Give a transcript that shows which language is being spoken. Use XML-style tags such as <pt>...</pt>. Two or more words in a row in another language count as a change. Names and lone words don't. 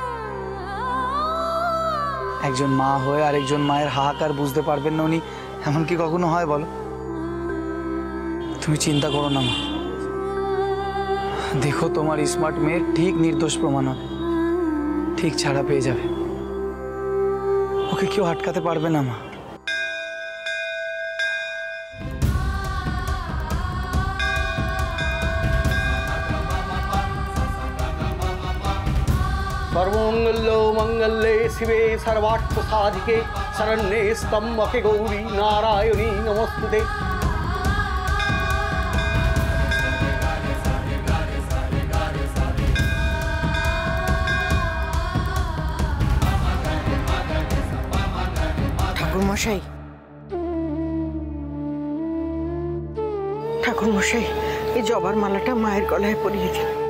<bn>একজন মা হয়ে আরেকজন মায়ের হাহাকার বুঝতে পারবেন না উনি, এমন কি কখনো হয় বলো? তুমি চিন্তা করো না মা, দেখো তোমার স্মার্ট মেয়ের ঠিক নির্দোষ প্রমাণ হবে, ঠিক ছাড়া পেয়ে যাবে। ওকে কেউ আটকাতে পারবে না মা।</bn> <sa>सर्वमंगल मंगल्ये शिवे सर्वार्थ साधिके शरण्ये स्तम्भके गौरी नारायणी नमोस्तुते।</sa> <bn>ঠাকুর মশাই, ঠাকুর মশাই, এই জবার মালাটা মায়ের গলায় পরিয়ে দিন।</bn>